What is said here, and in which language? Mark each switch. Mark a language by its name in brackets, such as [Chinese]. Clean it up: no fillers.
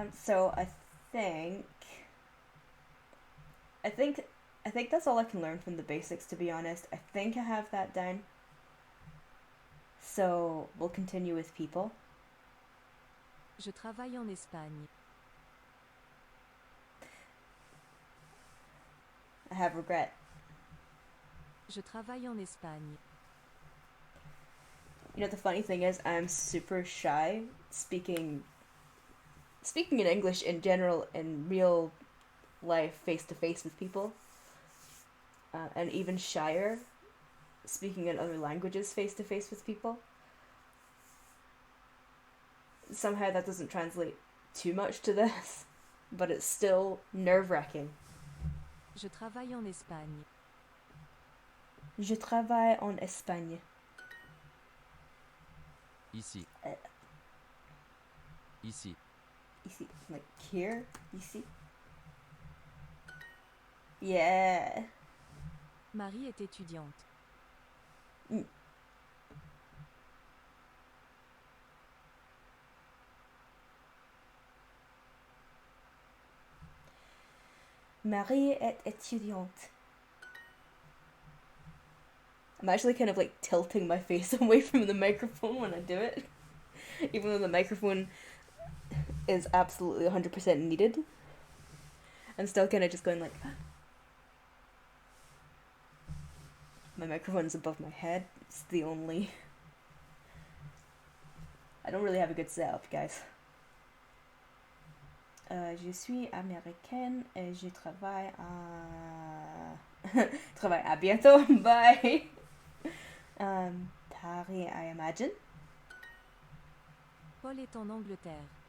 [English] So think, I think, I think that's all I can learn from the basics. To be honest, I think I have that down. So we'll continue with people. [French] Je travaille en Espagne. [English] I have regret. [French] Je travaille en Espagne. [English] You know, the funny thing is, I'm super shy speaking in English in general in real life, face to face with people, and even shyer speaking in other languages face to face with people. Somehow that doesn't translate too much to this, but it's still nerve-wracking. [French] Je travaille en Espagne. Je travaille en Espagne. Ici. Ici. Ici, [English] like here, [French] ici. [English] Yeah. [French] Marie est étudiante. Marie est étudiante. [English] I'm actually kind of like tilting my face away from the microphone when I do it. Even though the microphone is absolutely 100% needed. I'm still kind of just going like... My microphone's above my head. It's the only... I don't really have a good setup, guys. [French] Je suis américaine et je travaille à... travaille à bientôt. [English] Bye! Paris, I imagine. [French] Paul est en Angleterre.